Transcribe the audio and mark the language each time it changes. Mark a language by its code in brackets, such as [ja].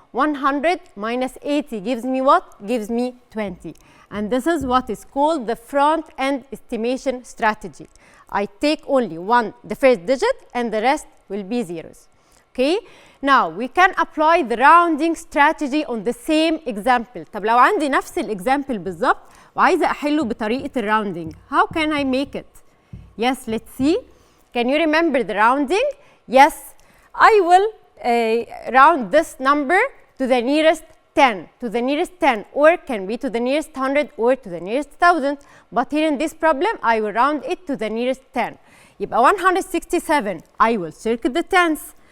[en] 100 minus 80 gives me what? Gives me 20. And this is what is called the front-end estimation strategy. I take only the first digit and the rest will be zeros. Okay? Now, we can apply the rounding strategy on the same example. [ar] طب لو عندي نفس الإكزامبل بالظبط وعايزة أحله بطريقة الراوندينج. [en] How can I make it? Yes, let's see. Can you remember the rounding? Yes, I will round this number to the nearest 10. To the nearest 10, or can be to the nearest 100 or to the nearest 1000. But here in this problem, I will round it to the nearest 10. [ar] يبقى [en] 167, I will circle the tens.